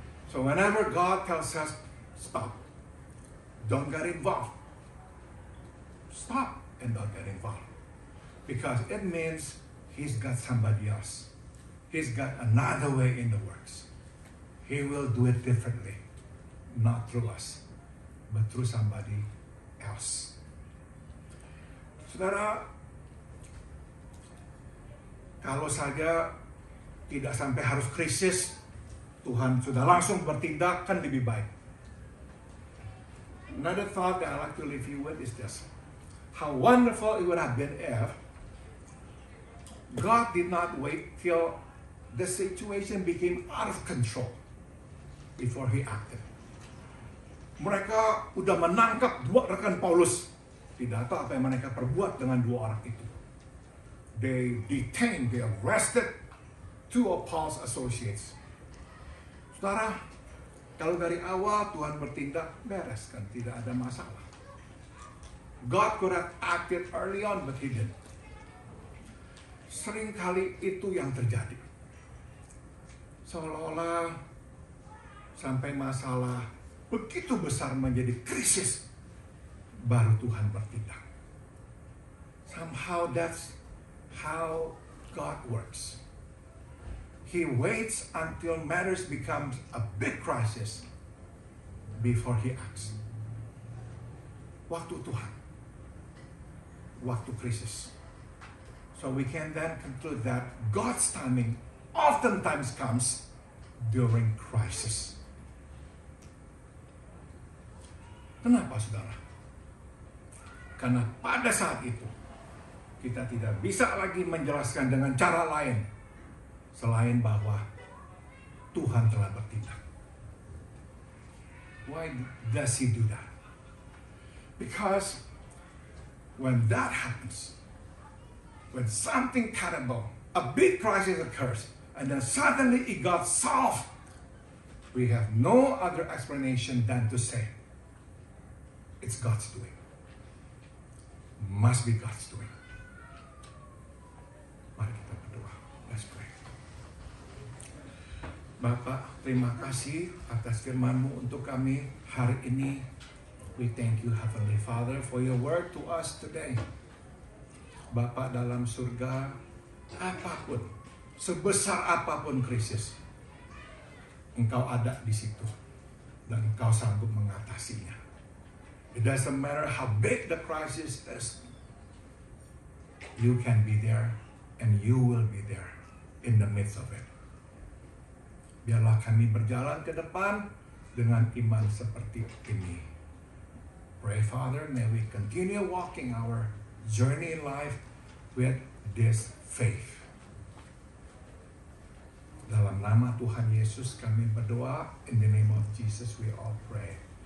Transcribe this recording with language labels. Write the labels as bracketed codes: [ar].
[en] So whenever God tells us stop, don't get involved, stop and don't get involved, because it means He's got somebody else. He's got another way in the works. He will do it differently. Not through us, but through somebody else. [id] Saudara, kalau saja tidak sampai harus krisis, Tuhan sudah langsung bertindak, kan lebih baik. [en] Another thought that I like to leave you with is this. How wonderful it would have been if God did not wait till the situation became out of control before He acted. [id] Mereka udah menangkap dua rekan Paulus. Tidak tahu apa yang mereka perbuat dengan dua orang itu. [en] They detained, they arrested two of Paul's associates. [id] Saudara, kalau dari awal Tuhan bertindak, beres kan, tidak ada masalah. [en] God could have acted early on, but He didn't. [id] Seringkali itu yang terjadi. Seolah-olah sampai masalah begitu besar menjadi krisis, baru Tuhan bertindak. [en] Somehow that's how God works. He waits until matters becomes a big crisis before He acts. [id] Waktu Tuhan, waktu krisis. [en] So we can then conclude that God's timing oftentimes comes during crisis. [id] Kenapa, saudara? Karena pada saat itu kita tidak bisa lagi menjelaskan dengan cara lain selain bahwa Tuhan telah bertindak. [en] Why does He do that? Because when that happens, when something terrible, a big crisis occurs, and then suddenly it got solved, we have no other explanation than to say, it's God's doing. Must be God's doing. [id] Mari kita berdoa. [en] Let's pray. [id] Bapak, terima kasih atas firman-Mu untuk kami hari ini. [en] We thank you, Heavenly Father, for your word to us today. [id] Bapak dalam surga, apapun, sebesar apapun krisis, Engkau ada di situ dan Engkau sanggup mengatasinya. [en] It doesn't matter how big the crisis is, you can be there and you will be there in the midst of it. [id] Biarlah kami berjalan ke depan dengan iman seperti ini. [en] Pray, Father, may we continue walking our journey in life with this faith. [id] Dalam nama Tuhan Yesus kami berdoa. [en] In the name of Jesus we all pray.